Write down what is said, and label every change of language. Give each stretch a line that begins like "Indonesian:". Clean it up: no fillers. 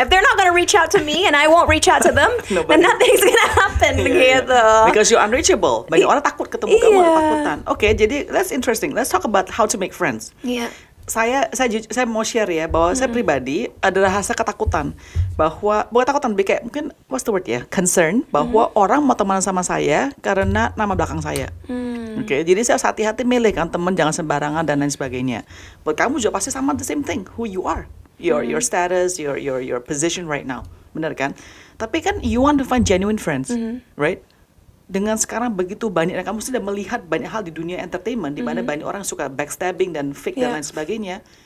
English: If they're not gonna reach out to me and I won't reach out to them, then nothing's gonna happen gitu. Because you're unreachable.
Indonesian: Banyak orang takut ketemu kamu, takutan. Oke, jadi
English: that's interesting. Let's talk about how to make friends.
Indonesian: Iya. Saya mau share ya bahwa saya pribadi ada rasa ketakutan bahwa bukan ketakutan, kayak mungkin
English: what's the word
Indonesian: ya, concern bahwa orang mau teman sama saya karena nama belakang saya. Oke, jadi saya harus hati-hati milih kan teman, jangan sembarangan dan lain sebagainya. Buat kamu juga pasti sama
English: the same thing, who you are, your status, your position right now,
Indonesian: benar kan? Tapi kan
English: you want to find genuine friends, right?
Indonesian: Dengan sekarang begitu banyak, dan kamu sudah melihat banyak hal di dunia entertainment, di mana banyak orang suka backstabbing dan fake dan lain sebagainya.